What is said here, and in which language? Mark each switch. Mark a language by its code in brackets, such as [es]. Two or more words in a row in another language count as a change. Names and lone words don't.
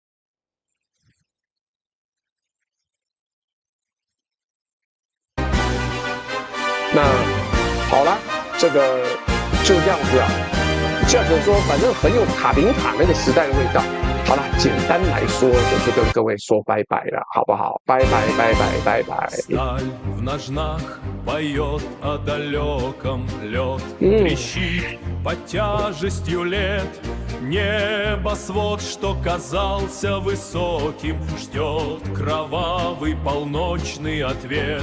[zh] 那好了，這個就這樣子啊。這樣子說，反正很有卡林卡那個時代的味道。好了，簡單來說就是跟各位說拜拜了，好不好？拜拜。 [ru] Небосвод, что казался высоким, ждет кровавый полночный ответ.